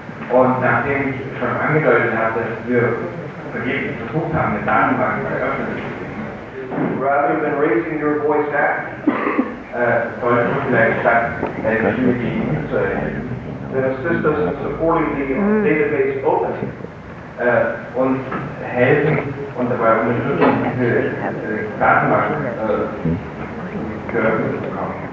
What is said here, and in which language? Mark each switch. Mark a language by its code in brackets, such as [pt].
[de] Und nachdem ich schon angedeutet habe, dass wir vergeblich versucht haben, eine Datenbank zu eröffnen, [en] rather than raising your voice active, [de] sollte man vielleicht statt eine Stimme gegen zu erheben, [en] then assist us in supporting the database opening. [de] Uns helfen und dabei unterstützen, diese Datenbank geöffnet zu bekommen.